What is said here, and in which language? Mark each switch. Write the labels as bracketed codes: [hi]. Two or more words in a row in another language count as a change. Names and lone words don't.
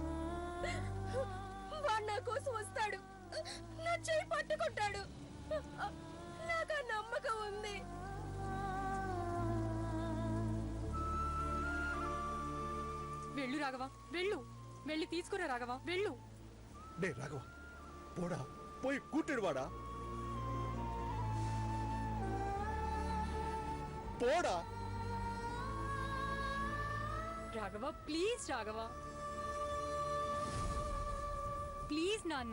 [te] వాడు నా కోసం వస్తాడు, నా చేయి పట్టుకుంటాడు. నాకు ఆ నమ్మకం ఉంది. వెళ్ళు రాఘవ, వెళ్ళు. వెళ్ళి తీసుకురా రాఘవ, వెళ్ళు. [ta] டே ராகவா, போடா, போய் கூட்டிடு வாடா. போடா [te] రాఘవ, ప్లీజ్ రాఘవ, ప్లీజ్ నాన్న.